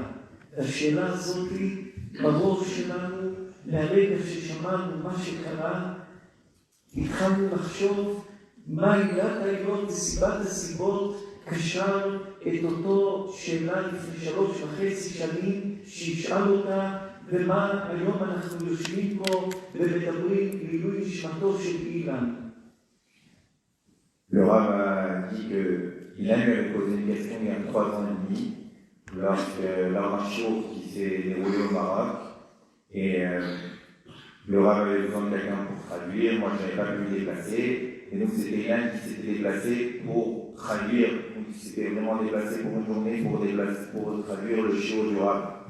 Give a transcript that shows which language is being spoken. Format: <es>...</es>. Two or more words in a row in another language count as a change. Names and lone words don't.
<he>השאלה הזאת בראש שלנו, מהרגע ששמענו מה שקרה, התחלנו לחשוב מה עילת העילות וסיבת הסיבות קשר את אותו שאלה לפני 3.5 שנים שישאל אותה, ומה היום אנחנו יושבים פה ומדברים לעילוי נשמתו של אילן.</he> <fr>Le Rav a dit qu'il avait posé une question il y a 3 ans et demi, lors d'un show qui s'est déroulé au Maroc, et le Rav avait besoin de quelqu'un pour traduire, moi je n'avais pas pu me déplacer, et donc c'était Ilan qui s'était déplacé pour traduire, donc il s'était vraiment déplacé pour une journée pour traduire le show du Rav.</fr>